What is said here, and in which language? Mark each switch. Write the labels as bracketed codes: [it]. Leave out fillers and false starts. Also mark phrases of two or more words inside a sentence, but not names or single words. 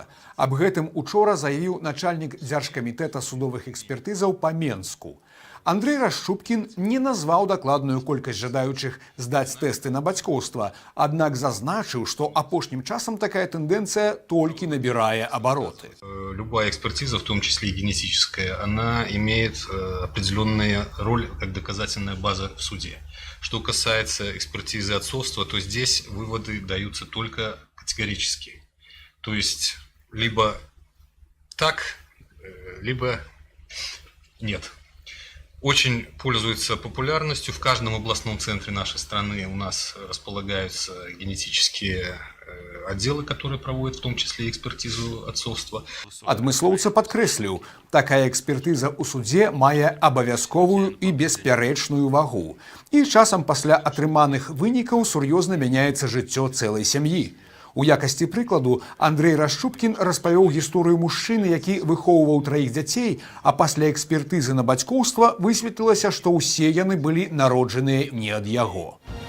[be] Аб гэтым учора заявіў начальнік дзяржкамітэта судовых экспертызаў па Менску. Андрэй Расчупкін не назваў дакладную колькасць жадаючых здаць тэсты на бацькоўства, аднак зазначыў, што апошнім часам такая тэндэнцыя толькі набірае обороты. [ru] Любая экспертиза, в том числе и генетическая, она имеет определенную роль как доказательная база в суде. Что касается экспертизы отцовства, то здесь выводы даются только категорически. То есть либо так, либо нет. Очень пользуется популярностью. В каждом областном центре нашей страны у нас располагаются генетические отделы, которые проводят в том числе и экспертизу отцовства. [be] Адмыслоўца падкрэсліў, такая экспертыза ў судзе мае абавязковую і беспярэчную вагу. І часам пасля атрыманых вынікаў сур'ёзна мяняецца жыццё цэлай сям'і. У якасці прыкладу Андрэй Расчупкін распавёў гісторыю мужчыны, які выхоўваў 3 дзяцей, а пасля экспертызы на бацькоўства высветлілася, што ўсе яны былі народжаныя не ад яго.